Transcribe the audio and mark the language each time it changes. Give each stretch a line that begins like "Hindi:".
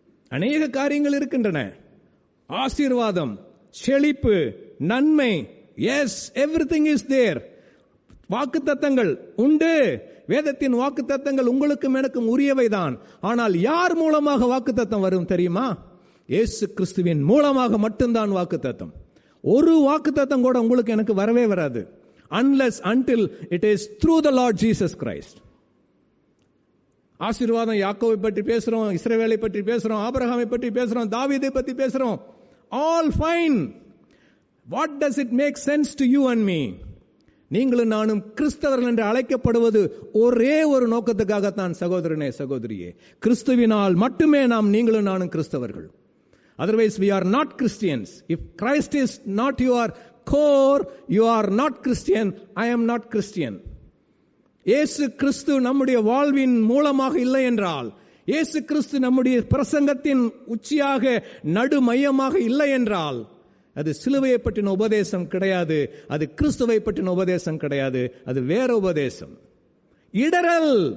Tamil: அநேக காரியங்கள் இருக்கின்றன. ஆசீர்வாதம், செழிப்பு, நன்மை,
English: Yes, everything is there.
Tamil: வாக்குத்தத்தங்கள் உண்டு. வேதத்தின் வாக்குத்தத்தங்கள் உங்களுக்கும் எனக்கும் உரியவைதான். ஆனால் யார் மூலமாக வாக்குத்தத்தம் வரும் தெரியுமா? இயேசு கிறிஸ்துவின் மூலமாக மட்டும்தான் வாக்குத்தத்தம். ஒரு வாக்குத்தத்தம் கூட உங்களுக்கு எனக்கு வரவே வராது
English: unless until it is through the Lord Jesus Christ.
Tamil: ஆசீர்வாதம் யாக்கோபை பற்றி பேசுறோம், இஸ்ரவேலை பற்றி பேசுறோம், ஆபிரகாமை பற்றி பேசுறோம், தாவீதை பற்றி பேசுறோம்.
English: All fine. What does it make sense to you and me?
Tamil: நீங்களும் நானும் கிறிஸ்தவர்கள் என்று அழைக்கப்படுவது ஒரே ஒரு நோக்கத்துக்காகத்தான் சகோதரனே, சகோதரியே. கிறிஸ்துவினால் மட்டுமே நீங்களும் நானும் கிறிஸ்தவர்கள்.
English: Otherwise we are not Christians. If Christ is not your core, you are not Christian. I am not Christian.
Tamil: இயேசு கிறிஸ்து நம்முடைய வாழ்வின் மூலமாக இல்லை என்றால், இயேசு கிறிஸ்து நம்முடைய பிரசங்கத்தின் உச்சியாக நடு மையமாக இல்லை என்றால், அது சிலுவையை பற்றின உபதேசம் கிடையாது, அது கிறிஸ்துவை பற்றின உபதேசம் கிடையாது, அது வேற உபதேசம். இடரல்.